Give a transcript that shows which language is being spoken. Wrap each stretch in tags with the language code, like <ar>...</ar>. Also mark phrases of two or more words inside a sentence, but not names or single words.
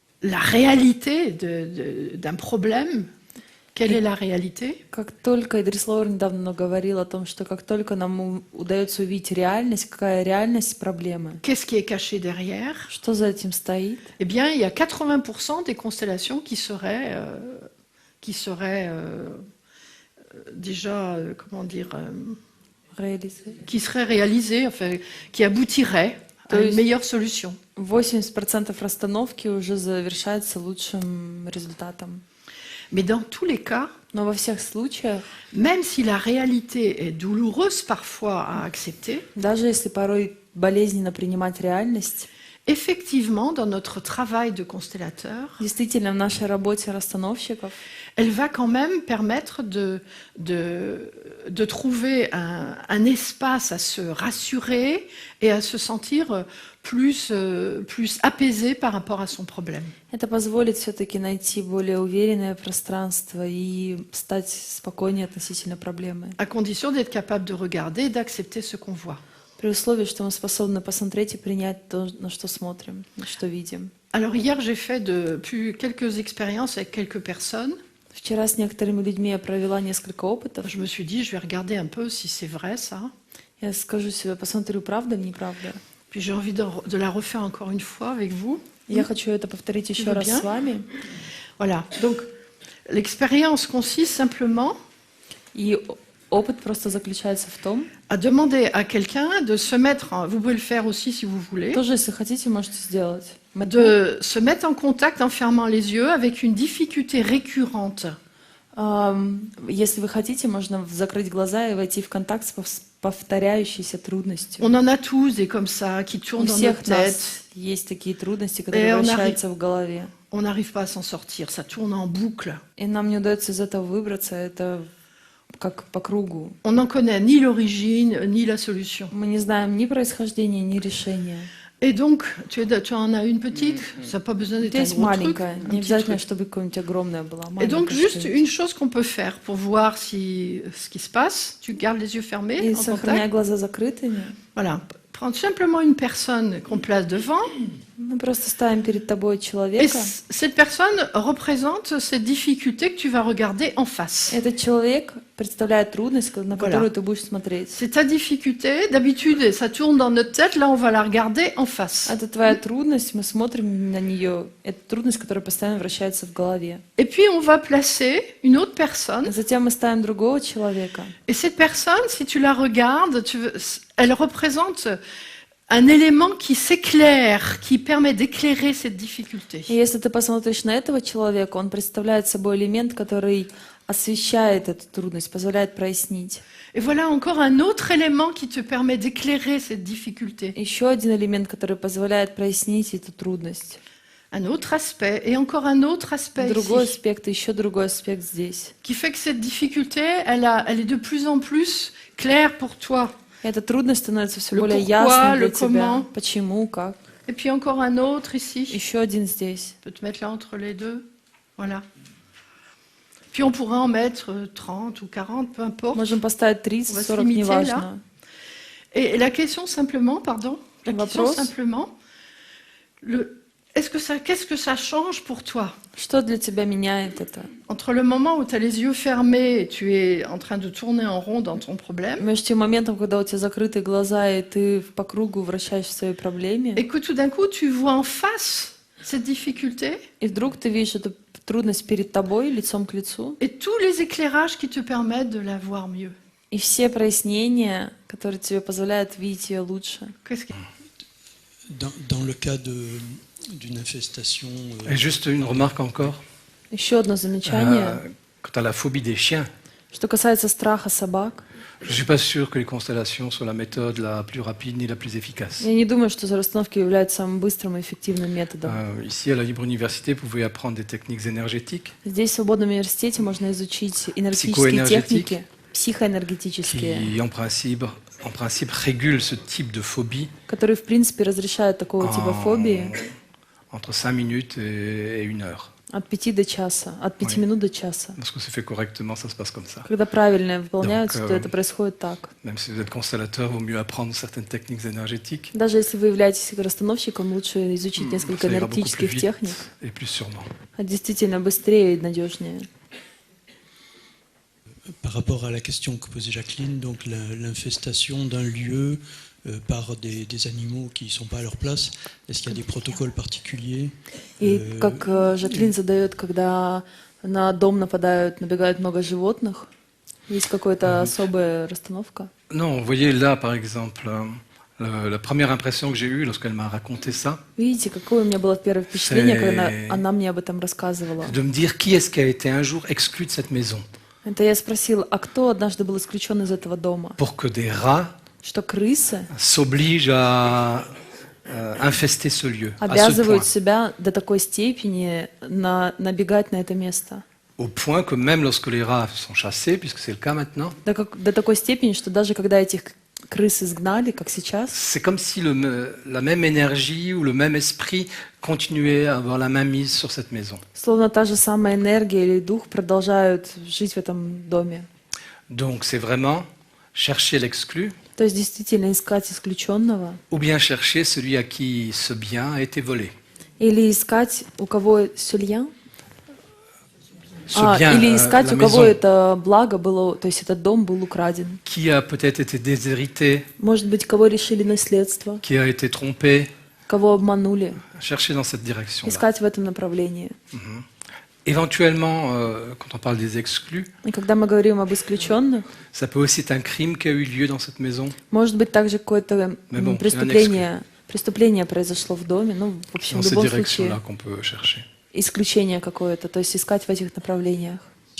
<fr>la réalité d'un problème. Quelle est la réalité?</fr> <ru>Как только Идрис Лоуэр недавно говорил о том, что как только нам удается увидеть реальность, какая реальность проблемы,</ru> <fr>Qu'est-ce qui est caché derrière?</fr> <ru>что за этим стоит,</ru> <fr>Eh bien, il y a 80% des constellations qui seraient déjà, comment dire,</fr> <ru>реализовать.</ru> <fr>qui seraient réalisées, enfin, qui aboutiraient à une meilleure solution.</fr> <ru>80% расстановки уже завершается лучшим результатом.</ru> <fr>Mais dans tous les cas,</fr> <ru>Но во всех случаях,</ru> <fr>même si la réalité est douloureuse parfois à accepter,</fr> <ru>даже если порой болезненно принимать реальность,</ru> <fr>effectivement, dans notre travail de constellateur,</fr> <ru>действительно в нашей работе расстановщиков,</ru> <fr>elle va quand même permettre de trouver un espace à se rassurer et à se sentir plus apaisé par rapport à son problème.</fr> <ru>это позволит все-таки найти более уверенное пространство и стать спокойнее относительно проблемы.</ru> <fr>À condition d'être capable de regarder et d'accepter ce qu'on voit.</fr> <ru>При условии, что мы способны посмотреть и принять то, на что смотрим, на что видим.</ru> <fr>Alors hier, j'ai fait depuis quelques expériences avec quelques personnes.</fr> <ru>Вчера с некоторыми людьми я провела несколько опытов.</ru> <fr>Je me suis dit, je vais regarder un peu si c'est vrai ça.</fr> <ru>Я скажу себе, посмотрю, правда, неправда.</ru> <fr>Puis j'ai envie de la refaire encore une fois avec vous.</fr> <ru>Я хочу это повторить еще</ru> <fr>veux</fr> <ru>раз</ru> <fr>bien?</fr> <ru>с вами.</ru> <fr>Voilà. Donc, l'expérience consiste simplement</fr> <ru>И опыт просто заключается в том,</ru> <fr>à demander à quelqu'un de se mettre, vous pouvez le faire aussi si vous voulez,</fr> <ru>тоже, если хотите, можете сделать.</ru> <fr>de se mettre en contact en fermant les yeux avec une difficulté récurrente.</fr> <ru>Если вы хотите, можно закрыть глаза и войти в контакт с повторяющейся трудностью.</ru> <fr>On en a tous des comme ça qui</fr> <ru>У</ru> <fr>tournent dans</fr> <ru>всех</ru> <fr>notre tête.</fr> <ru>нас есть такие трудности, которые</ru> <fr>Et on</fr> <ru>вращаются в голове.</ru> <fr>On n'arrive pas à s'en sortir, ça tourne en boucle.</fr> <ru>И нам не удается из этого выбраться, это как по кругу.</ru> <fr>On n'en connaît ni l'origine, ni la solution.</fr> <ru>Мы не знаем ни происхождения, ни решения.</ru> <fr>Et donc, tu en as une petite, ça n'a pas besoin d'être un</fr> <ru>Здесь</ru> <fr>gros truc,</fr> <ru>маленькая,</ru> <fr>un</fr> <ru>не</ru> <fr>petit</fr> <ru>обязательно,</ru> <fr>truc.</fr> <ru>чтобы какое-нибудь огромное было.</ru> <fr>Et donc,</fr> <ru>Маленькое</ru> <fr>juste</fr> <ru>что-нибудь.</ru> <fr>une chose qu'on peut faire pour voir ce qui se passe, tu gardes les yeux fermés,</fr> <ru>И</ru> <fr>en</fr> <ru>сохраняя</ru> <fr>contact.</fr> <ru>глаза закрытыми,</ru> <fr>Voilà, prendre simplement une personne qu'on place devant,</fr> <ru>мы просто ставим перед тобой</ru> <fr>et</fr> <ru>человека.</ru> <fr>cette personne représente cette difficulté que tu vas regarder en face.</fr> <ru>Этот человек представляет трудность, на</ru> <fr>Voilà.</fr> <ru>которую ты будешь смотреть.</ru> <fr>C'est ta difficulté, d'habitude, ça tourne dans notre tête, là on va la regarder en face.</fr> <ru>Это твоя трудность, мы смотрим на нее. Это трудность, которая постоянно вращается в голове.</ru> <fr>Et puis on va placer une autre personne,</fr> <ru>Затем мы ставим другого человека.</ru> <fr>et cette personne, si tu la regardes, elle représente un élément qui s'éclaire, qui permet d'éclairer cette difficulté.</fr> <ru>И если ты посмотришь на этого человека, он представляет собой элемент, который освещает эту трудность, позволяет прояснить.</ru> <fr>Et voilà encore un autre élément qui te permet d'éclairer cette difficulté.</fr> <ru>Еще один элемент, который позволяет прояснить эту трудность.</ru> <fr>Un autre aspect, et encore un autre aspect</fr> <ru>Другой</ru> <fr>ici,</fr> <ru>аспект, и еще другой аспект здесь.</ru> <fr>qui fait que cette difficulté, elle est de plus en plus claire pour toi.</fr> <ru>Эта трудность становится все</ru> <fr>Le</fr> <ru>более</ru> <fr>pourquoi,</fr> <ru>ясной для</ru> <fr>le</fr> <ru>тебя.</ru> <fr>comment.</fr> <ru>Почему, как.</ru> <fr>Et puis encore un autre ici.</fr> <ru>Еще один здесь.</ru> <fr>Je peux te mettre là entre les deux. Voilà. Puis on pourrait en mettre 30 ou 40, peu importe.</fr> <ru>Можем поставить 30,</ru> <fr>On va se</fr> <ru>40,</ru> <fr>limiter,</fr> <ru>неважно.</ru> <fr>Et la question simplement, pardon, la question</fr> <ru>Вопрос.</ru> <fr>simplement, qu'est-ce que ça change pour toi</fr> <ru>Что для тебя меняет это?</ru> <fr>entre le moment où tu as les yeux fermés et tu es en train de tourner en rond dans ton problème,</fr> <ru>Между тем моментом, когда у тебя закрыты глаза, и ты по кругу вращаешься в своей проблеме,</ru> <fr>et que tout d'un coup tu vois en face cette difficulté</fr> <ru>и вдруг ты видишь эту трудность перед тобой, лицом к лицу,</ru> <fr>et tous les éclairages qui te permettent de la voir mieux.</fr> <ru>и все прояснения, которые тебе позволяют видеть ее лучше.</ru> <fr>Qu'est-ce que... Dans le cas d'une infestation... Et juste une remarque encore.</fr> <ru>Еще одно замечание,</ru> <fr>Quant à la phobie des chiens,</fr> <ru>что касается страха собак.</ru> <fr>je ne suis pas sûr que les constellations soient la méthode la plus rapide ni la plus efficace.</fr> <ru>Я не думаю, что расстановки являются самым быстрым и эффективным методом.</ru> <fr>Ici, à la Libre Université, vous pouvez apprendre des techniques énergétiques</fr> <ru>Здесь, в свободном университете, можно изучить энергетические Психоэнергетики. техники, психоэнергетические,</ru> <fr>qui, en principe, régulent ce type de phobie</fr> <ru>которые, в принципе, разрешают такого типа фобии</ru> <fr>entre 5 minutes et 1 heure.</fr> <ru>От 5 до часа, от 5</ru> <fr>Oui.</fr> <ru>минут до часа.</ru> <fr>Lorsque c'est fait correctement, ça se passe comme ça.</fr> <ru>Когда правильно выполняются,</ru> <fr>Donc,</fr> <ru>то это происходит так.</ru> <fr>Même si vous êtes constellateur, il vaut mieux apprendre certaines techniques énergétiques.</fr> <ru>Даже если вы являетесь расстановщиком, лучше изучить несколько</ru> <fr>Ça ira beaucoup plus</fr> <ru>энергетических</ru> <fr>vite</fr> <ru>техник.</ru> <fr>et plus sûrement.</fr> <ru>А действительно быстрее и надежнее.</ru> <fr>Par rapport à la question que posait Jacqueline, donc l'infestation d'un lieu par des animaux qui ne sont pas à leur place, est-ce qu'il y a des protocoles particuliers?</fr> <ru>И как Жаклин задает, когда на дом набегают много животных, есть какая-то особая расстановка?</ru> <fr>Non, vous voyez là, par exemple, la première impression que j'ai eue lorsqu'elle m'a raconté ça,</fr> <ru>Видите, какое у меня было первое впечатление,</ru> <fr>C'est-</fr> <ru>когда она мне об этом рассказывала?</ru> <fr>c'est de me dire qui est-ce qui a été un jour exclu de cette maison</fr> <ru>Это я спросила, а кто однажды был исключен из этого дома?</ru> <fr>pour que des rats</fr> <ru>Что крысы</ru> <fr>s'obligent à infester ce lieu, à ce</fr> <ru>обязывают</ru> <fr>point.</fr> <ru>себя до такой степени набегать на это место.</ru> <fr>Au point que même lorsque les rats sont chassés, puisque c'est le cas maintenant,</fr> <ru>До такой степени, что даже когда этих крыс изгнали, как сейчас,</ru> <fr>c'est comme si la même énergie ou le même esprit continuait à avoir la main mise sur cette maison.</fr> <ru>словно та же самая энергия или дух продолжают жить в этом доме.</ru> <fr>Donc c'est vraiment chercher l'exclu</fr> <ru>То есть действительно искать исключенного</ru> <fr>ou bien chercher celui à qui ce bien a été volé.</fr> <ru>или искать у кого сюлья,</ru> <fr>Ce bien,</fr> <ru>или искать</ru> <fr>la</fr> <ru>у кого</ru> <fr>maison</fr> <ru>это благо было, то есть этот дом был украден.</ru> <fr>qui a peut-être été déshérité,</fr> <ru>Может быть, кого решили наследство,</ru> <fr>qui a été trompé,</fr> <ru>кого обманули.</ru> <fr>chercher dans cette direction-là.</fr> <ru>Искать в этом направлении.</ru> <fr>Éventuellement, quand on parle des exclus,</fr> <ru>И когда мы говорим об исключенных,</ru> <fr>ça peut aussi être un crime qui a eu lieu dans cette maison.</fr> <ru>может быть также какое-то</ru> <fr>Mais bon,</fr> <ru>преступление произошло в доме. Ну, в общем,</ru> <fr>Dans</fr> <ru>в</ru> <fr>ces</fr> <ru>любом случае,</ru> <fr>directions-là qu'on peut chercher.</fr> <ru>исключение какое-то, то есть искать в этих направлениях.</ru>